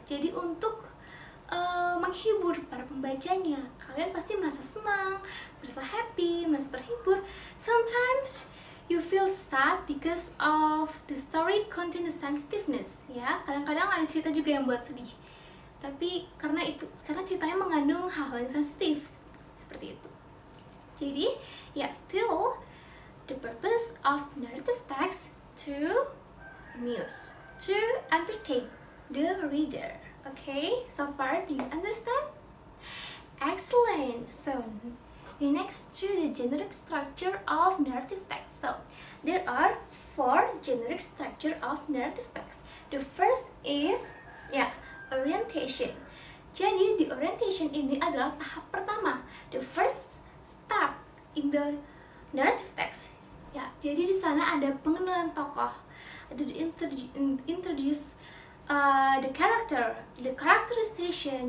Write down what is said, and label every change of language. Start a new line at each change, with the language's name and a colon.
Indonesian: Jadi untuk menghibur para pembacanya. Kalian pasti merasa senang, merasa happy, merasa terhibur.
English: Sometimes you feel sad because of the story contain sensitiveness.
Indonesian: Ya, kadang-kadang ada cerita juga yang buat sedih. Tapi karena ceritanya mengandung hal-hal yang sensitif seperti itu. Jadi, ya,
English: still the purpose of narrative text to amuse, to entertain the reader. Okay, so far do you understand? Excellent. So, next to the generic structure of narrative text. So, there are 4 generic structure of narrative text. The first is, orientation.
Indonesian: Jadi, di orientation ini adalah tahap pertama.
English: The first step in the narrative text.
Indonesian: Ya, jadi di sana ada pengenalan tokoh, ada
English: introduce the character, the characterization.